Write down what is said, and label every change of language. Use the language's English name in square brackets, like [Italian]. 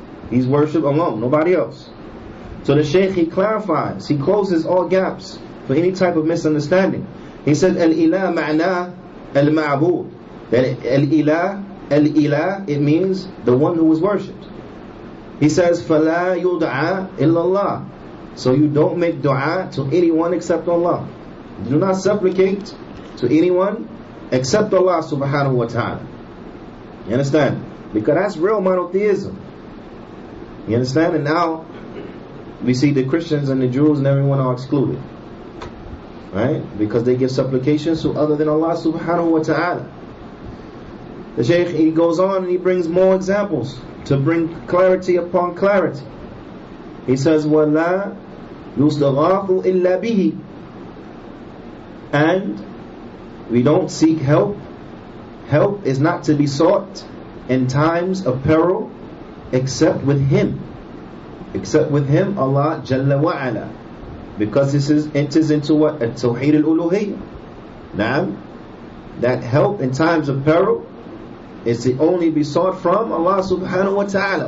[English] He's worshipped alone, nobody else. So the Shaykh, he clarifies, he closes all gaps for any type of misunderstanding. He said, Al-Ilah ma'na al-ma'bud. That Al-Ilah, it means the one who is worshipped. He says, [Arabic] فَلَا يُدْعَى إِلَّا اللَّهِ. [English] So you don't make dua to anyone except Allah. Do not supplicate to anyone except Allah subhanahu wa ta'ala. You understand? Because that's real monotheism. You understand? And now we see the Christians and the Jews and everyone are excluded. Right? Because they give supplications to other than Allah subhanahu wa ta'ala. The Shaykh, he goes on and he brings more examples to bring clarity upon clarity. He says, [Arabic] وَلَا يُسْتَغَاثُ إِلَّا بِهِ. [English] And we don't seek help. Help is not to be sought in times of peril except with Him. Except with Him, Allah Jalla wa Ala. Because this enters into what? At-Tawheed al-Uluhiyyah. Now, that help in times of peril is to only be sought from Allah subhanahu wa ta'ala.